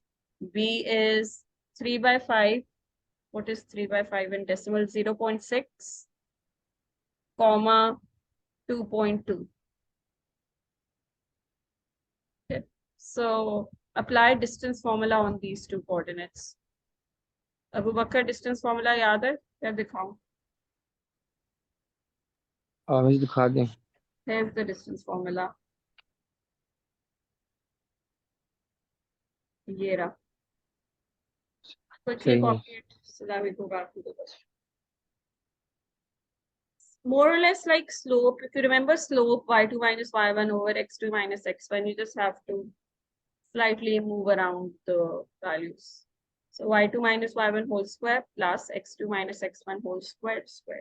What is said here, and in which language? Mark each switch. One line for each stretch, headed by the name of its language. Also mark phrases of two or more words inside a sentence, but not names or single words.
English: B is 3 by 5. What is 3 by 5 in decimal? 0.6, comma 2.2. Okay. So apply distance formula on these two coordinates.
Hindi: अबू बकर
English: distance formula
Hindi: याद है क्या दिखाऊं? मिस दिखा दें।
English: Here's the distance formula.
Hindi: ये रहा.
English: Quickly
Hindi: सही है।
English: copy it so that we go back to the question. More or less like slope. If you remember slope, y2 minus y1 over x2 minus x1, you just have to slightly move around the values. So y2 minus y1 whole square plus x2 minus x1 whole square square.